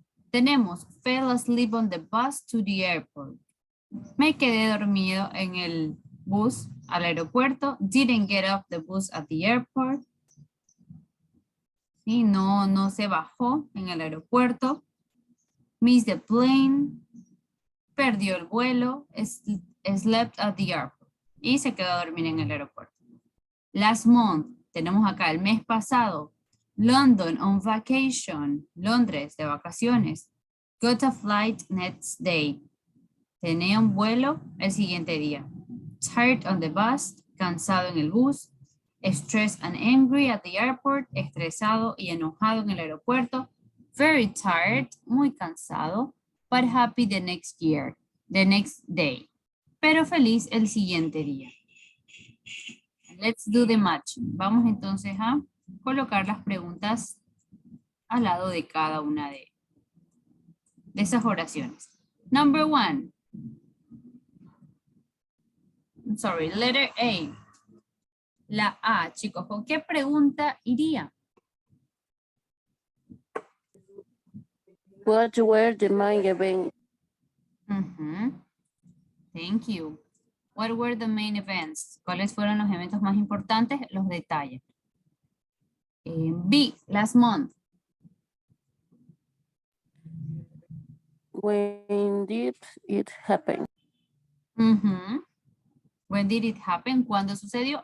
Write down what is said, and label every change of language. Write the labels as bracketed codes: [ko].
[en] Tenemos, fell asleep on the bus to the airport. [es] Me quedé dormido en el bus al aeropuerto. [en] Didn't get off the bus at the airport. [es] Sí, no se bajó en el aeropuerto. [en] Missed the plane. [es] Perdió el vuelo. [en] Slept at the airport. [es] Y se quedó a dormir en el aeropuerto. [en] Last month. [es] Tenemos acá el mes pasado. [en] London on vacation. [es] Londres de vacaciones. [en] Got a flight next day. [es] Tenía un vuelo el siguiente día. [en] Tired on the bus. [es] Cansado en el bus. [en] Stressed and angry at the airport. [es] Estresado y enojado en el aeropuerto. [en] Very tired. [es] Muy cansado. [en] But happy the next year. The next day. [es] Pero feliz el siguiente día. [en] Let's do the matching. [es] Vamos entonces a colocar las preguntas al lado de cada una de esas oraciones. [en] Number 1. I'm sorry, letter A. [es] La A, chicos, ¿con qué pregunta iría? [en] What were the main events? Thank you. What were the main events? [es] ¿Cuáles fueron los eventos más importantes? Los detalles. B, [en] last month. When did it happen? When did it happen? [es] ¿Cuándo sucedió?